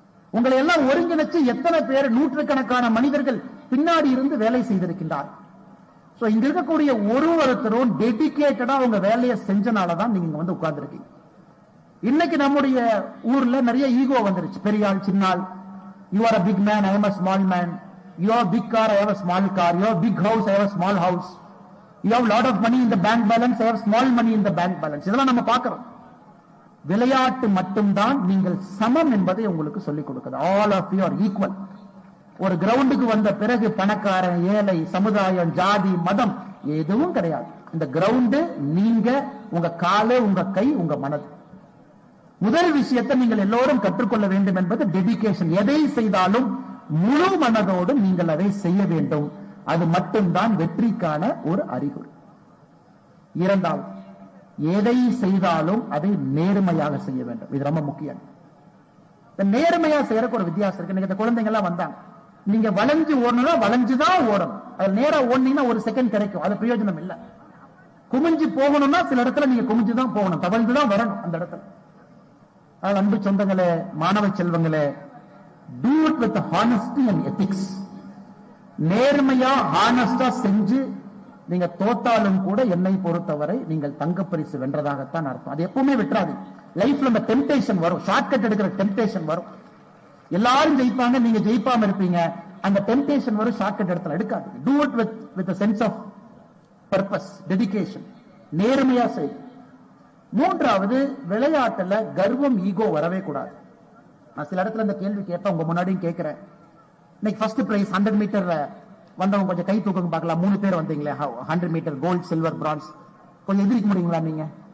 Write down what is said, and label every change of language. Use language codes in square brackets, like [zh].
[ta] உங்களை எல்லாம் ஒருங்கிணைச்சு எத்தனை பேர், நூற்றுக்கணக்கான மனிதர்கள் பின்னாடி இருந்து வேலை செய்திருக்கின்றார். சோ இங்க இருக்கக்கூடிய ஒருத்தரும் டெடிகேட்டடா உங்க வேலையை செஞ்சனாலதான் நீங்க இங்க வந்து உட்கார்ந்துருக்கீங்க. இன்னைக்கு நம்முடைய ஊர்ல நிறைய ஈகோ வந்துருச்சு. பெரியாள், சின்னாள், [en] You are a big man, I am a small man. You have a big car, I have a small car. You have a big house, I have a small house. You have a lot of money in the bank balance, I have small money in the bank balance. [ta] இதெல்லாம் நம்ம பார்க்கிறோம். விளையாட்டு மட்டும்தான் நீங்கள் சமம் என்பதை உங்களுக்கு சொல்லிக் கொடுக்குது. [en] All of you are equal. [ta] ஒரு கிரவுண்டுக்கு வந்த பிறகு பணக்காரன், ஏழை, சமுதாயம், ஜாதி, மதம் எதுவும் கிடையாது. இந்த கிரவுண்டு நீங்க, உங்க காலு, உங்க கை, உங்க மனது. முதல் விஷயத்தை நீங்கள் எல்லோரும் கற்றுக்கொள்ள வேண்டும் என்பது டெடிகேஷன். எதை செய்தாலும் முழு மனதோடு நீங்கள் அதை செய்ய வேண்டும். அது மட்டும்தான் வெற்றிக்கான ஒரு அறிகுறி. இரண்டாவது, எதை செய்தாலும் அதை நேர்மையாக செய்ய வேண்டும். இது ரொம்ப முக்கியம். நேர்மையா செய்யறதுக்கு ஒரு வித்தியாசம் இருக்கு. நீங்க இந்த குழந்தைங்க எல்லாம் வந்தாங்க, நீங்க வளைஞ்சு ஓடணும்னா வளைஞ்சுதான் ஓடணும். அது நேரா ஓடுனீங்கன்னா ஒரு செகண்ட் கிடைக்கும், அது பிரயோஜனம் இல்ல. குமிஞ்சு போகணும்னா சில இடத்துல நீங்க குமிஞ்சுதான் போகணும், தவழ்ந்துதான் வரணும் அந்த இடத்துல. அதனால அன்பு சொந்தங்களே, மாணவ செல்வங்களே, [en] do it with honesty and ethics. [ta] நேர்மையா ஹானஸ்டா செஞ்சு நீங்க தோத்தாலும் கூட என்னை பொறுத்தவரை நீங்கள் தங்கப்பரிசு வென்றதாகத்தான் அர்த்தம். அது எப்பவுமே விட்டுறாது. லைஃப்ல அந்த டெம்டேஷன் வரும், ஷார்ட்கட் எடுக்கிற டெம்டேஷன் வரும். எல்லாரும் ஜெயிப்பாங்க, நீங்க ஜெயிப்பாம இருப்பீங்க. அந்த டெம்டேஷன் வரும், ஷார்ட்கட் இடத்துல எடுக்காது. [en] do it with a sense of purpose, dedication. [ta] நேர்மையா செய். மூன்றாவது, விளையாட்டுல கர்வம், ஈகோ வரவே கூடாது. நான் சில இடத்துல இந்த கேள்வி கேட்பேன், உங்க முன்னாடியும் கேட்கிறேன். இன்னைக்கு ஃபர்ஸ்ட் பிரைஸ் 100 மீட்டர் வந்தவங்க கொஞ்சம் கை தூக்குங்க பார்க்கலாம். 3 பேர் வந்தீங்களே, 100 மீட்டர் கோல்ட், சில்வர், பிரான்ஸ். கொஞ்சம் எதிர்க்க முடியுங்களா நீங்க?